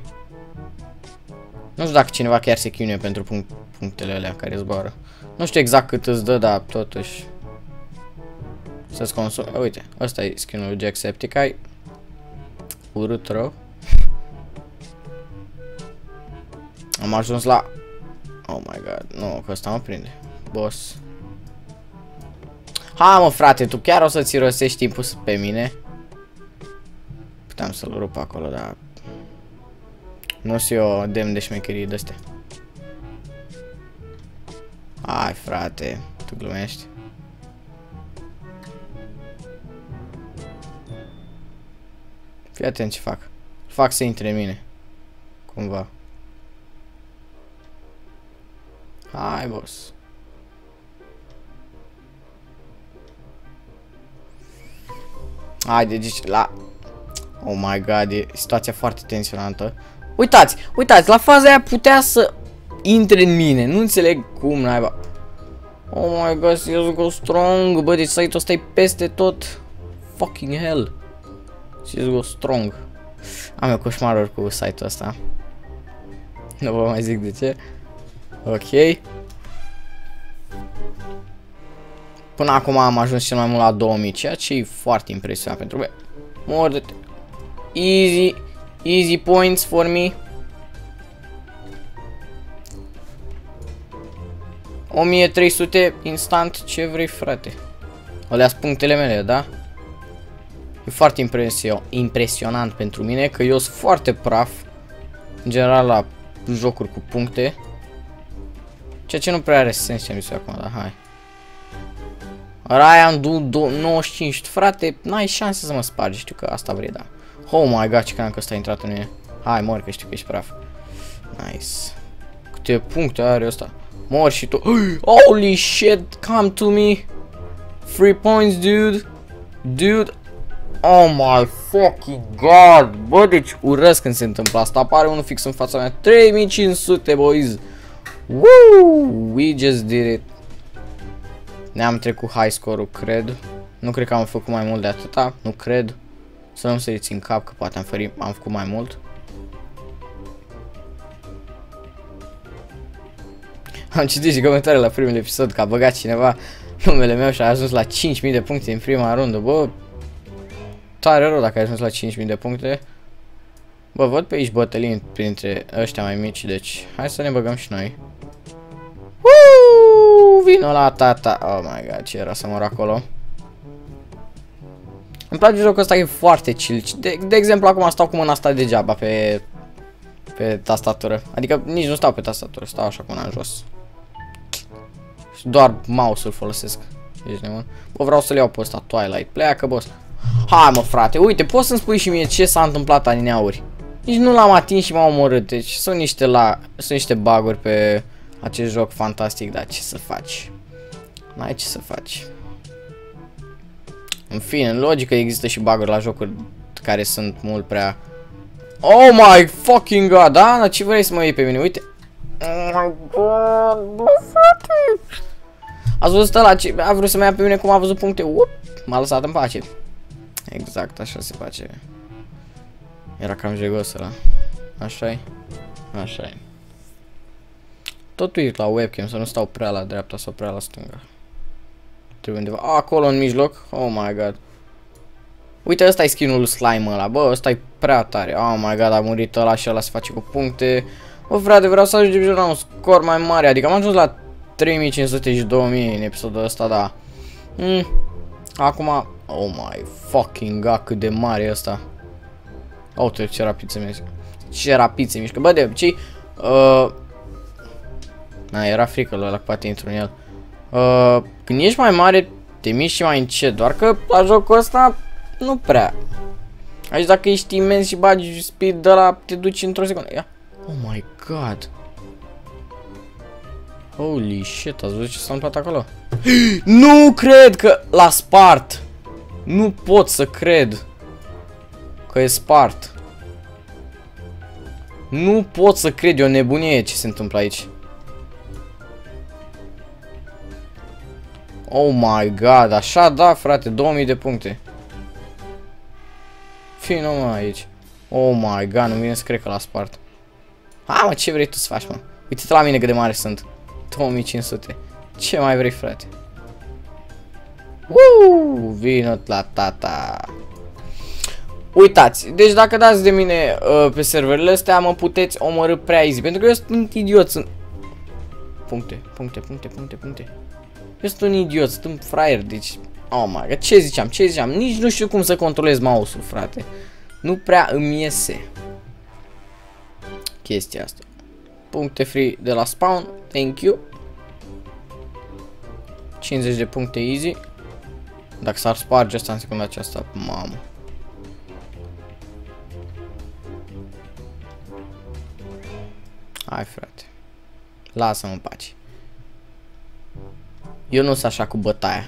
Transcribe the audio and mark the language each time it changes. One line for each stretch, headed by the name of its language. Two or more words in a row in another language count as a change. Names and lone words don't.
Romanian: Nu știu dacă cineva chiar se chinuie pentru punctele alea care zboară. Nu știu exact cât îți dă, dar totuși să-ți consumi. Uite, ăsta e skin-ul lui Jacksepticeye. Urât rău. Am ajuns la...
English: Oh my god,
Romanian: nu, că ăsta mă prinde. Boss. Ha, mă, frate, tu chiar o să-ți rosești timpul pe mine? Puteam să-l rup acolo, dar... Nu sunt eu demn de șmecherii de-astea. Hai, frate, tu glumești. Fii atent ce fac. Fac să intre în mine. Cumva. Hai, boss. Haide, deci la...
English: Oh my god,
Romanian: e situația foarte tensionantă. Uitați, uitați, la faza aia putea să intre în mine. Nu înțeleg cum, naiba.
English: Oh my god, let's go strong.
Romanian: Bă, deci site-ul ăsta e peste tot.
English: Fucking hell. Let's go strong.
Romanian: Am eu coșmaruri cu site-ul ăsta. Nu vă mai zic de ce. Ok. Până acum am ajuns cel mai mult la 2000, ceea ce e foarte impresionant pentru mine. Morde-te.
English: Easy. Easy points for me.
Romanian: 1300 instant, ce vrei, frate? Alea-s punctele mele, da? E foarte impresionant pentru mine, că eu sunt foarte praf în general la jocuri cu puncte. Ceea ce nu prea are sens ce am zis acum, dar hai. Ryan 95, frate, n-ai șanse să mă spargi, știu că asta vrei, da. Oh my god, ce cream că ăsta a intrat în mine. Hai, mor, că știu că ești praf. Nice. Câte puncte are ăsta. Mor și tu.
English: Holy shit, come to me. 3 points, dude. Dude. Oh my fucking god.
Romanian: Bă, deci urăsc când se întâmplă asta. Apare unul fix în fața mea. 3500,
English: boys. Woo! We just did it.
Romanian: Ne-am trecut
English: high score-
Romanian: ul, cred. Nu cred că am făcut mai mult de atâta. Nu cred. Să nu se țin cap, că poate am făcut mai mult. Am citit și comentarii la primul episod că a băgat cineva numele meu și a ajuns la 5000 de puncte în prima rundă. Bă, tare rău dacă ai ajuns la 5000 de puncte. Bă, văd pe aici bătălii printre ăștia mai mici, deci hai să ne băgăm și noi. Vino la tata.
English: Oh my god,
Romanian: ce era să mor acolo. Îmi place jocul ăsta, e foarte chill. De exemplu, acum stau cu mâna asta degeaba pe tastatură. Adică nici nu stau pe tastatură, stau așa cu mâna jos. Și doar mouse-ul folosesc. Ești nebun? Bă, vreau să le iau pe ăsta, Twilight. Pleacă, boss. Hai, mă, frate, uite, poți să-mi spui și mie ce s-a întâmplat adineauri. Nici nu l-am atins și m-am omorât. Deci sunt niște bug-uri pe acest joc fantastic, dar ce să faci? N-ai ce să faci. În fine, în logică există și bug-uri la jocuri care sunt mult prea...
English: Oh my fucking god,
Romanian: da? Dar ce vrei să mă iei pe mine? Uite.
English: Oh my god,
Romanian: bă, frate. Ați văzut ăla ce a vrut să mă ia pe mine cum a văzut puncte? M-a lăsat în pace. Exact, așa se face. Era cam jegos ăla. Așa-i? Așa-i. Tot uit la webcam, să nu stau prea la dreapta sau prea la stânga. Trebuie undeva acolo în mijloc.
English: Oh my god.
Romanian: Uite, ăsta e skin-ul slime ăla. Bă, ăsta e prea tare. Oh my god, a murit ăla și ăla se face cu puncte. Bă, frate, vreau să ajungem la un scor mai mare. Adică am ajuns la 3500 și 2000 în episodul ăsta, da. Acum,
English: oh my fucking god,
Romanian: cât de mare e ăsta. Uite, ce rapid se mișcă. Ce rapid se mișcă. Bă, de obicei, na, era frică lui ăla, că poate intru în el. Când ești mai mare, te miști și mai încet. Doar că la jocul ăsta nu prea. Aici dacă ești imens și bagi speed de la, te duci într-o secundă. Ia.
English: Oh my god. Holy shit,
Romanian: ați văzut ce s-a întâmplat acolo? Nu cred că l-a spart. Nu pot să cred că e spart. Nu pot să cred, e o nebunie ce se întâmplă aici.
English: Oh my god,
Romanian: așa da, frate, 2000 de puncte. Fii numai aici.
English: Oh my god,
Romanian: nu vine să cred că l-a spart. Ha, mă, ce vrei tu să faci, mă? Uite-te la mine cât de mare sunt. 2500. Ce mai vrei, frate? Vino la tata. Uitați, deci dacă dați de mine pe serverele astea, mă puteți omorî prea easy. Pentru că eu sunt idiot, sunt... Puncte. Eu sunt un idiot, sunt un fraier, deci...
English: Oh my god,
Romanian: ce ziceam? Nici nu știu cum să controlez mouse-ul, frate. Nu prea îmi iese chestia asta. Puncte free de la spawn,
English: thank you.
Romanian: 50 de puncte easy. Dacă s-ar sparge asta în secunda aceasta, mamă. Hai, frate. Lasă-mă în pace. Eu nu sunt așa cu bătaia.